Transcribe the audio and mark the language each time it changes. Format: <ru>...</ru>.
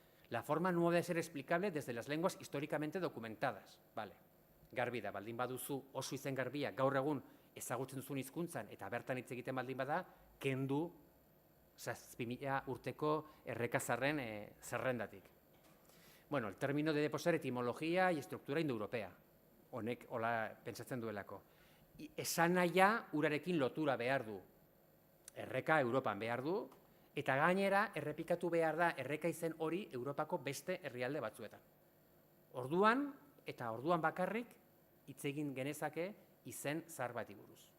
<es>La forma no debe ser explicable desde las lenguas históricamente documentadas.</es> <eu>Garbi da, baldin baduzu oso izen garbia gaur egun ezagutzen duzun hizkuntzan eta bertan hitz egiten baldin bada, kendu 7.000 urteko errekazarren zerrendatik.</eu> <es>Bueno, el término debe poseer etimología y estructura indoeuropea.</es> <eu>Honek, hola, pentsatzen duelako. Esan nahia urarekin lotura behar du. Erreka Europan behar du, eta gainera errepikatu behar da erreka izen hori Europako beste herrialde batzuetan. Orduan bakarrik hitz egin genezake izen zahar bati buruz.</eu>